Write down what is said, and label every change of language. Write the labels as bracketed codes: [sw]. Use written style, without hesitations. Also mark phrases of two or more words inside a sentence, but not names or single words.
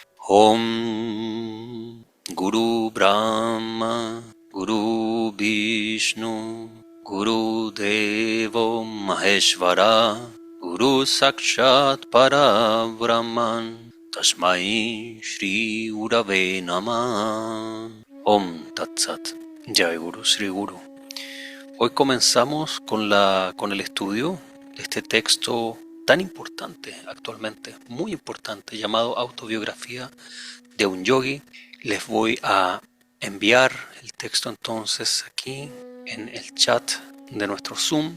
[sa] Om Guru Brahma Guru Vishnu Guru Devo Maheshvara Guru Sakshat Parabrahman Tasmai Shri Gurave Namah. Om Tat Sat. Jai Guru Sri Guru. [es] Hoy comenzamos con el estudio de este texto tan importante actualmente, muy importante, llamado Autobiografía de un Yogi. Les voy a enviar el texto entonces aquí en el chat de nuestro Zoom.